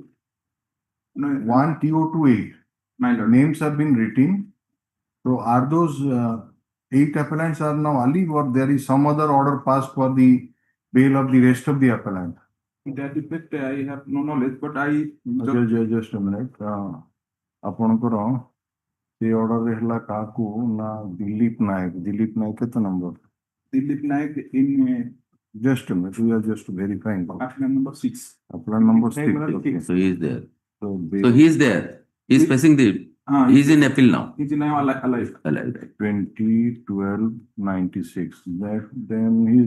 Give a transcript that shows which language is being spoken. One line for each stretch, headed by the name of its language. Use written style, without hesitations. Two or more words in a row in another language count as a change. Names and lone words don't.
English: 1 TO to 8. my lord. Names have been written. So are those 8 appellants are now alive, or there is some other order passed for the bail of the rest of the appellant? That effect I have no knowledge, but I Just a minute.
Odia: ଆପଣଙ୍କର ସେ order ହେଲା କାହାକୁ ନା ଦିଲ୍ଲୀପ ନାୟକ କେତେ number?
English: Dilip Naik in Just a minute, we are just verifying. appellant number 6. Appellant number 6. Okay, so he is there. So So he is there. He is facing the. He is in appeal now. He's now alive. Alive. 20/12/96. That then his